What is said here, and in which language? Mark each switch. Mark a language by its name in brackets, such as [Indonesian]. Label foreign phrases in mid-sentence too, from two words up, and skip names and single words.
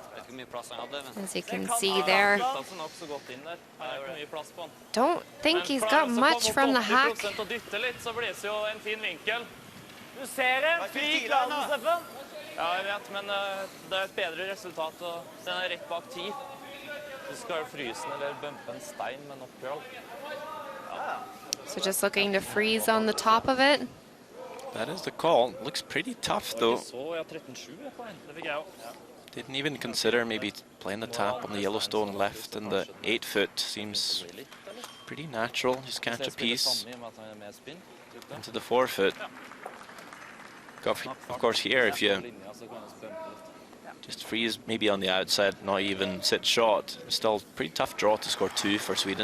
[English] As you can see there. Don't think he's got much from the hack. [Norwegian] Du ser en fri kladen, Steffen. Ja, jeg vet, men det et bedre resultat, og den rett bak 10. Du skal fryse den eller bumpe en stein med nok køl. [English] So just looking to freeze on the top of it. That is the call. Looks pretty tough though. [Norwegian] Så ja, 13-7 på en. Det fikk jeg også. [English] Didn't even consider maybe playing the tap on the Yellowstone left, and the 8-foot seems pretty natural. Just catch a piece into the 4-foot. Of course here, if you just freeze maybe on the outside, not even sit shot, still pretty tough draw to score 2 for Sweden.